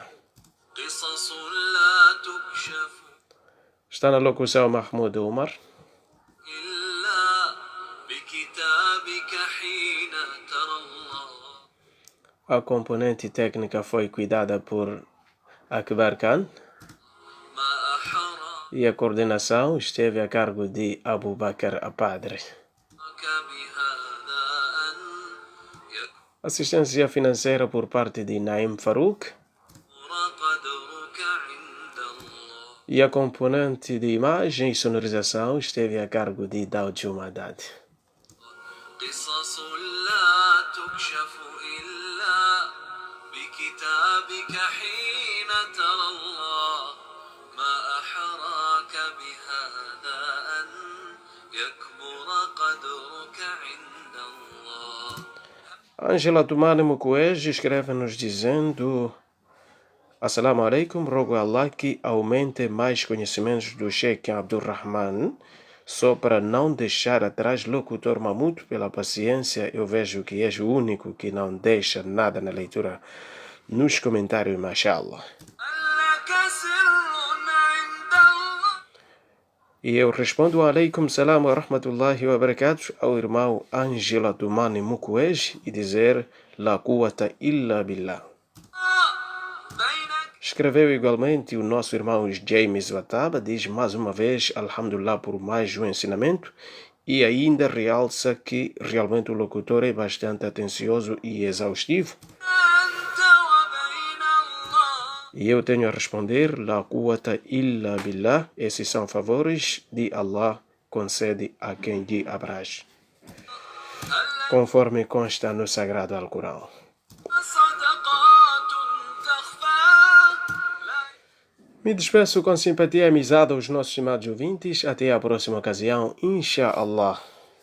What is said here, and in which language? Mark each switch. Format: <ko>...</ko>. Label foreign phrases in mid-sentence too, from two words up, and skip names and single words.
<ar>قصص لا تكشف</ar> <pt>Está na locução Mahmoud Umar.</pt> <ar>إلا بكتابك حين ترى الله.</ar> <pt>A componente técnica foi cuidada por Akbar Khan</pt> <ar>ما أحرى</ar> <pt>e a coordenação esteve a cargo de Abu Bakr Apadre.</pt> <ar>بهذا أن يكبر</ar> <pt>Assistência financeira por parte de Naim Farouk</pt> <ar>قدرك عند الله.</ar> <pt>e a componente de imagem e sonorização esteve a cargo de Daud Jumadad.</pt> <ar>قصص لا تكشف إلا بكتابك حين ترى الله. ما أحراك بهذا أن يكبر قدرك عند الله.</ar> <pt>Ângela Tumane Mukwege escreve-nos dizendo:</pt> <ar>السلام عليكم,</ar> <pt>rogo a Allah que aumente mais conhecimentos do Sheikh Abdurrahman. Só para não deixar atrás locutor Mahmoud, pela paciência, eu vejo que és o único que não deixa nada na leitura nos comentários, mashallah.</pt> <ar>لك سر عند الله.</ar> <pt>E eu respondo</pt> <ar>عليكم السلام ورحمة الله وبركاته</ar> <pt>ao irmão Ângela Tumane Mukwege e dizer</pt> <ar>لا قوة إلا بالله. بينك</ar> <pt>Escreveu igualmente o nosso irmão James Wataba, diz mais uma vez Alhamdulillah por mais um ensinamento e ainda realça que realmente o locutor é bastante atencioso e exaustivo.</pt> <ar>أنت وبين الله.</ar> <pt>E eu tenho a responder</pt> <ar>لا قوة إلا بالله,</ar> <pt>esses são favores de Allah, concede a quem lhe abraz. Conforme consta no Sagrado Alcorão.</pt> <ar>صدقات تخفى لا.</ar> <pt>Me despeço com simpatia e amizade aos nossos estimados ouvintes. Até a próxima ocasião, inshallah.</pt>